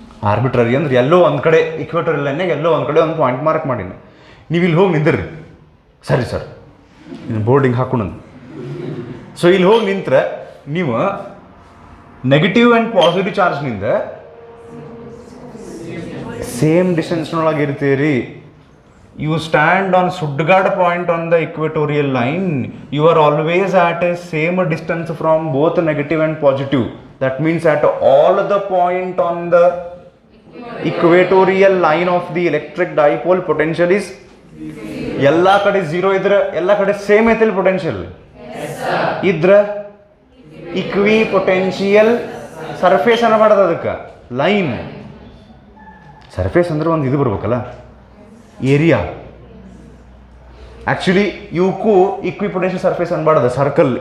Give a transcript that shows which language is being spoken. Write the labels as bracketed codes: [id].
[kn] Arbitrary ಅಂದ್ರೆ ಎಲ್ಲೋ ಒಂದು ಕಡೆ ಇಕ್ವೇಟೋರಿಯಲ್ ಲೈನ್ನಾಗ ಎಲ್ಲೋ ಒಂದು ಕಡೆ ಒಂದು ಪಾಯಿಂಟ್ ಮಾರ್ಕ್ ಮಾಡೀನಿ. ನೀವು ಇಲ್ಲಿ ಹೋಗಿ ನಿಂದಿರ್ರಿ. ಸರಿ ಸರ್, ಇನ್ನು ಬೋರ್ಡಿಂಗ್ ಹಾಕೊಂಡು. ಸೊ ಇಲ್ಲಿ ಹೋಗಿ ನಿಂತ್ರೆ ನೀವು ನೆಗೆಟಿವ್ ಆ್ಯಂಡ್ ಪಾಸಿಟಿವ್ ಚಾರ್ಜ್ನಿಂದ ಸೇಮ್ ಡಿಸ್ಟೆನ್ಸ್ನೊಳಗೆ ಇರ್ತೀರಿ. [en] You stand on Stuttgart point on the equatorial line, you are always at a same distance from both negative and positive. That means at all the point on the equatorial line of the electric dipole, potential is [kn] ಎಲ್ಲ ಕಡೆ 0 ಇದ್ರೆ ಎಲ್ಲ ಕಡೆ same ಐತಿಲ್ಲ potential? ಇದ್ರೆ ಇಕ್ವಿ potential surface ಅನ್ನಬಾರ್ದು ಅದಕ್ಕೆ, line. Surface ಅಂದ್ರೆ ಒಂದು ಇದು ಬರ್ಬೇಕಲ್ಲ, area. Actually ಇವಕ್ಕೂ equipotential surface ಅನ್ಬಾರ್ದು, circle.